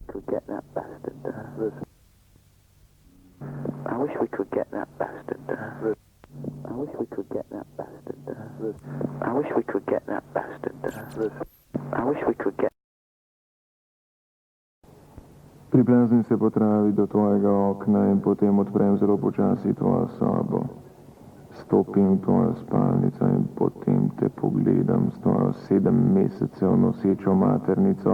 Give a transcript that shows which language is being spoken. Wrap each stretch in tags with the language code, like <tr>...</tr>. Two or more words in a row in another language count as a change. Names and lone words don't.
<en>get that bastard. I wish we could get that bastard. I wish we could get that bastard. I wish we could get that bastard. I wish we could get.</en> <sl>Priplazim se potravi do tvojega okna in potem odprem zelo počasi tvojo sobo. Stopim v tvojo spalnico in potem te pogledam s tvojo 7 mesecev nosečo maternico.</sl>